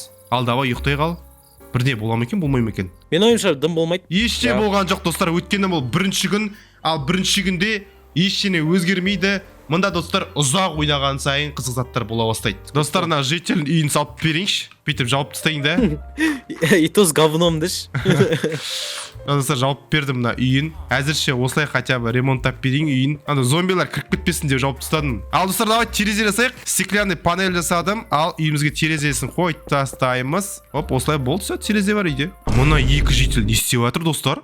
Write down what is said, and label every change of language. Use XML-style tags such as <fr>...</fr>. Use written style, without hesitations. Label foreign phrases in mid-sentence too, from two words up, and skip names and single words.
<kk>Ал давай ұйықтайық ал. Бірде бола ма екен, болмай ма екен? Мен ойымша дым болмайды. Еште болған жоқ достар, өткені бұл бірінші күн, ал бірінші күнде ештеңе өзгермейді. Мында достар ұзақ ойнаған сайын қызық заттар бола бастайды. Достар, мына житель үйін салып берейінші. Бүйтіп жауып тастайын да.</kk> <ru>И то с говном деш.</ru> <kk>Достар, жауып бердім мына үйін. Әзірше осылай</kk> <ru>хотя бы</ru> <kk>ремонттап берейін үйін. Ана зомбилар кіріп кетпесін деп жауып тастадым. Ал достар, давай терезе жасайық.</kk> <ru>Стеклянный панель</ru> <kk>жасадым. Ал үйімізге терезесін қойып тастаймыз. Оп, осылай болды, все, терезе бар үйде. Мына екі житель не істеп жатыр достар?</kk>